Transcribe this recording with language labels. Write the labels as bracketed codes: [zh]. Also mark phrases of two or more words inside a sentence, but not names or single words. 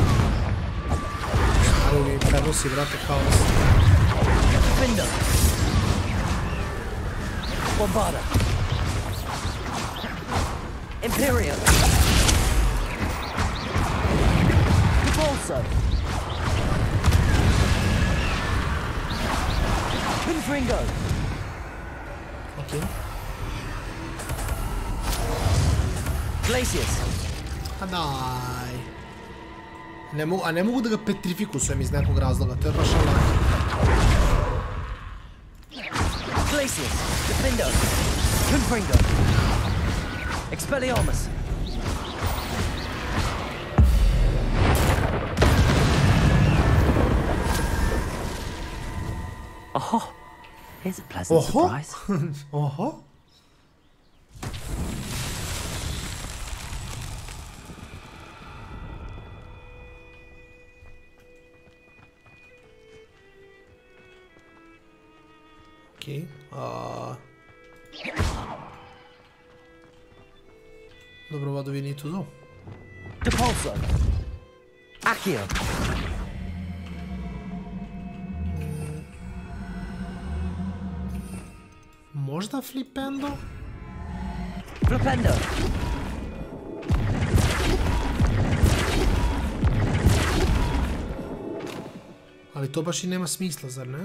[sr] Ali prenosi, vrate, haos. [en] Defender! Bombarda! Imperial! Repulso! Confringo! Okay. Glacius! [sr] A daj. Ne mogu da ga petrifikusujem iz nekog razloga, to je baš ono. [en] Glacius! Defender! Confringo! Expelliarmus! Oh, here's a pleasant surprise. Oh. Okay. Dobro, what do we need to do? Depulso! Accio! [sr] Možda Flipendo? [en] Flipendo! [sr] Ali to baš i nema smisla, zar ne?